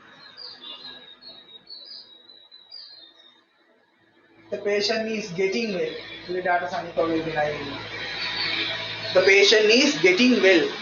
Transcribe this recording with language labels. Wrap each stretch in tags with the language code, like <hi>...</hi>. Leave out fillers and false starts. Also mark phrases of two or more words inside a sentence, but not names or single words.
<en>The patient is getting well.</en> <si>ලෙඩාට සනීප වේගෙනයි එන්නේ.</si> <en>The patient is getting well.</en>